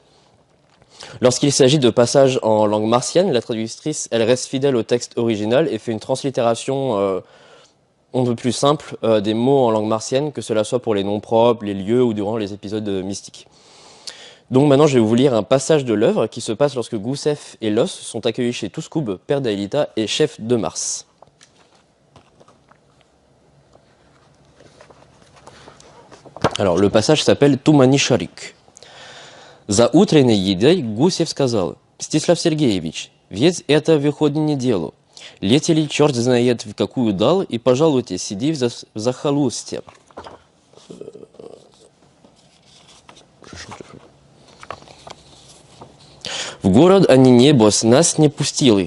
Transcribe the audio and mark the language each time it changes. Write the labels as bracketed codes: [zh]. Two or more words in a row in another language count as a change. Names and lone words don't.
[fr] Lorsqu'il s'agit de passages en langue martienne, la traductrice, elle reste fidèle au texte original et fait une translittération on ne peut plus simple des mots en langue martienne, que cela soit pour les noms propres, les lieux ou durant les épisodes mystiques. Donc maintenant, je vais vous lire un passage de l'œuvre qui se passe lorsque Goussev et Los sont accueillis chez Tuskub, père d'Aelita et chef de Mars. Alors, le passage s'appelle [ru] «Тумани шарик». За утренней едой Гусев сказал: «Мстислав Сергеевич, ведь это выходит неделю. Летели черт знает в какую дал, и, пожалуйте, сиди в захолустье». В город они небось нас не пустили.